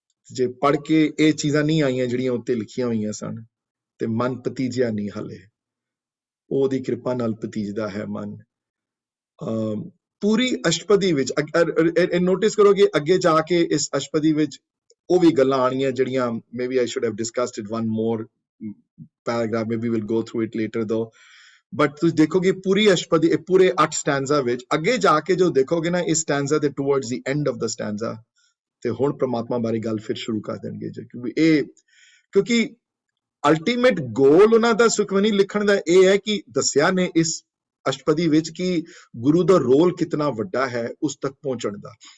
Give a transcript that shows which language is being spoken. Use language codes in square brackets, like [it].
[pa] ਜੇ ਪੜ੍ਹ ਕੇ ਇਹ ਚੀਜ਼ਾਂ ਨਹੀਂ ਆਈਆਂ ਜਿਹੜੀਆਂ ਉੱਤੇ ਲਿਖੀਆਂ ਹੋਈਆਂ ਸਨ ਤੇ ਮਨ ਪਤੀਜਿਆ ਨਹੀਂ ਹਲੇ, ਉਹਦੀ ਕਿਰਪਾ ਨਾਲ ਪਤੀਜਦਾ ਹੈ ਮਨ। ਪੂਰੀ ਅਸ਼ਟਪਦੀ ਵਿੱਚ ਨੋਟਿਸ ਕਰੋਗੇ ਅੱਗੇ ਜਾ ਕੇ ਇਸ ਅਸ਼ਟਪਦੀ ਵਿੱਚ ਉਹ ਵੀ ਗੱਲਾਂ ਆਣੀਆਂ ਜਿਹੜੀਆਂ [en] Maybe I should have discussed it one more paragraph, maybe we'll go through it later though. [pa] But ਤੁਸੀਂ ਦੇਖੋਗੇ ਪੂਰੀ ਅਸ਼ਟਪਦੀ ਇਹ ਪੂਰੇ 8 ਸਟੈਂਜ਼ਾ ਵਿੱਚ ਅੱਗੇ ਜਾ ਕੇ ਜੋ ਦੇਖੋਗੇ ਨਾ ਇਸ ਸਟੈਂਜ਼ਾ ਦੇ [en] towards the end of ਦਾ stanza [pa] ਤੇ ਹੁਣ ਪ੍ਰਮਾਤਮਾ ਬਾਰੇ ਗੱਲ ਫਿਰ ਸ਼ੁਰੂ ਕਰ ਦੇਣਗੇ ਜੀ, ਕਿਉਂਕਿ [en] ultimate goal [pa] ਉਹਨਾਂ ਦਾ ਸੁਖਮਨੀ ਲਿਖਣ ਦਾ ਇਹ ਹੈ ਕਿ ਦੱਸਿਆ ਨੇ ਇਸ ਅਸ਼ਟਪਦੀ ਵਿੱਚ ਕਿ ਗੁਰੂ ਦਾ ਰੋਲ ਕਿਤਨਾ ਵੱਡਾ ਹੈ ਉਸ ਤੱਕ ਪਹੁੰਚਣ ਦਾ।